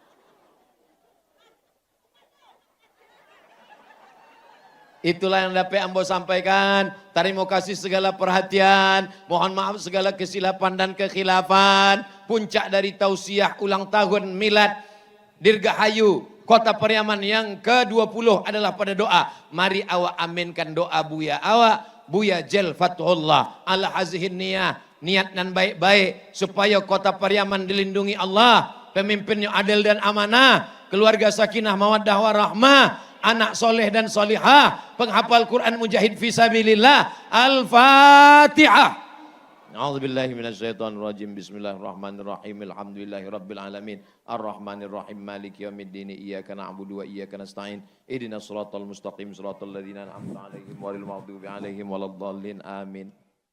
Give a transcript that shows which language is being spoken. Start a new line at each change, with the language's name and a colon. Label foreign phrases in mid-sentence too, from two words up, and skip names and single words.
Indonesian: Itulah yang dapat ambo sampaikan. Terima kasih segala perhatian. Mohon maaf segala kesilapan dan kekhilafan. Puncak dari tausiah ulang tahun milad Dirgahayu Kota Pariaman yang ke-20 adalah pada doa. Mari awak aminkan doa Buya awak. Buya Jel Fatullah.
Arabic: على هذه النية.
Indonesian: Niat dan baik-baik. Supaya Kota Pariaman dilindungi Allah. Pemimpinnya adil dan amanah. Keluarga
Arabic: سكينة مودة ورحمة.
Indonesian: Anak soleh dan solihah, penghafal Quran
Arabic: مجاهد في سبيل الله. الفاتحة. أعوذ بالله من الشيطان الرجيم. بسم الله الرحمن الرحيم. الحمد لله رب العالمين. الرحمن الرحيم. مالك يوم الدين. إياك نعبد وإياك نستعين. اهدنا الصراط المستقيم. صراط الذين أنعمت عليهم غير المغضوب عليهم ولا الضالين. آمين.